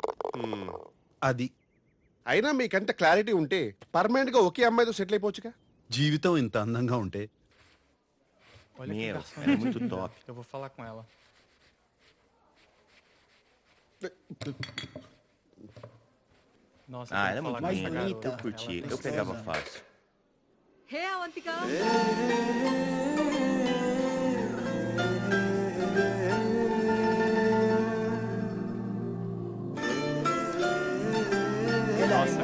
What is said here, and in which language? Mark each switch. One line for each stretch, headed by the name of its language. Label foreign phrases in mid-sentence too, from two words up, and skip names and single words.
Telugu: అది అయినా మీకంత క్లారిటీ ఉంటే పర్మనెంట్ గా ఒకే అమ్మాయితో సెటిల్ అయిపోవచ్చుగా. జీవితం ఇంత అందంగా ఉంటే
Portuguese: Olha que Meu, garçom é muito linda. top. Eu vou falar com ela. Nossa, eu Ah, tenho ela é que muito falar com linda. essa garota. Eu curti. Ela é Eu pegava gostosa. fácil. Hey, Avantika. Ela é